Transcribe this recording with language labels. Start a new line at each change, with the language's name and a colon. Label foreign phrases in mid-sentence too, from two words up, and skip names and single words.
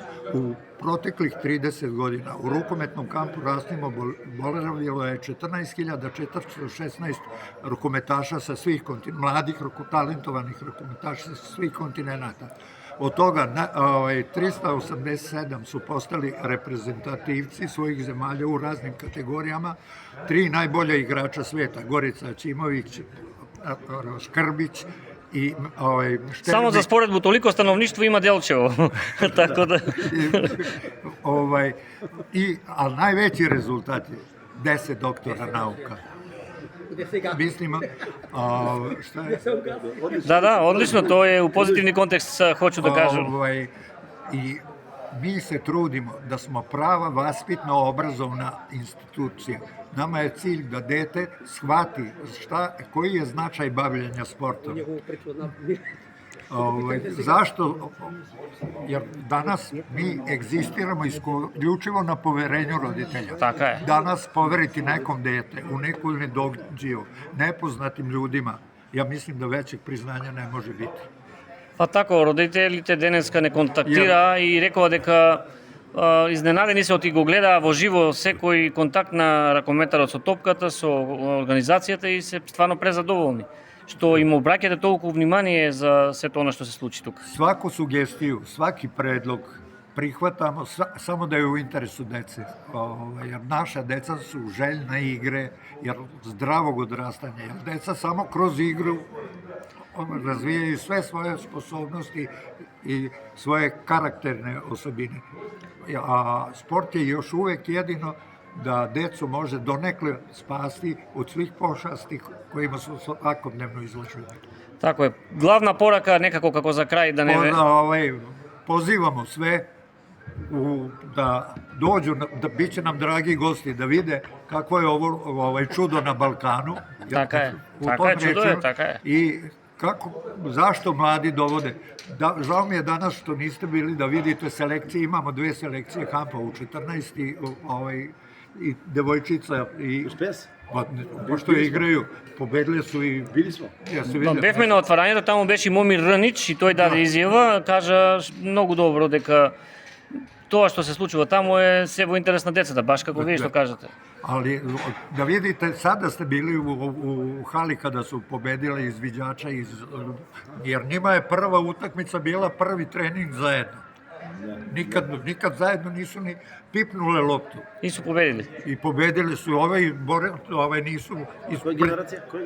Serbian: U proteklih 30 godina u rukometnom kampu Rastimo boravilo je 14.416 rukometaša sa svih kontinenta, mladih, talentovanih rukometaša sa svih kontinenta. Od toga 387 su postali reprezentativci svojih zemalja u raznim kategorijama. 3 najbolja igrača sveta, Gorica Ćimović, Škrbić И
Macedonian: Само за споредбу толико становништво има Делчево. Така да а највеќи резултати 10 доктора наука. Мислим,
Serbian: šta je?
Macedonian: Да, одлично, тоа е у позитивни контекст, хочу да кажам.
Serbian: И mi se trudimo da smo prava vaspitno-obrazovna institucija. Nama je cilj da dete shvati koji je značaj bavljenja sportom. Zašto? Jer danas mi egzistiramo isključivo na poverenju roditelja.
Macedonian: Така е.
Serbian: Danas poveriti nekom dete u neku nedođiju, nepoznatim ljudima, ja mislim da većeg priznanja ne može biti.
Macedonian: Па тако, родителите денеска не контактираа и рекоа дека изненадени се оти го гледаа во живо секој контакт на ракометарот со топката, со организацијата и се стварно презадоволни. Што им обраќате толку внимание за сето она што се случи тука.
Serbian: Svaku sugestiju, svaki predlog prihvatamo samo da je u interesu dece. Jer naša deca su željna igre, jer zdravog odrastanja. Jer deca samo kroz igru razvijaju sve svoje sposobnosti i svoje karakterne osobine. A sport je još uvek jedino da decu može donekle spasti od svih pošasti kojima su svakodnevno izloženi.
Macedonian: Тако е. Главна порака некако како за крај да не
Serbian: Pozivamo sve da dođu, da biće nam dragi gosti, da vide kako je ovo čudo na Balkanu.
Macedonian: Така е. Чудо е, така е.
Serbian: I zašto mladi dovode? Žao mi je danas što niste bili da vidite selekcije, imamo 2 selekcije kampa u 14 i devojčica i pošto igraju, pobedili su i bili smo.
Macedonian: Бевме на отварањето, таму беше Момир Рнич и тој даде изјава, кажа многу добро дека тоа што се случува таму е се во интерес на децата, баш како вие што кажете.
Serbian: Ali da vidite, sada ste bili u hali kada su pobedili izviđača, jer njima je prva utakmica bila prvi trening zajedno. Nikad zajedno nisu ni pipnule loptu. Nisu pobedili. I pobedili su nisu... Koja generacija?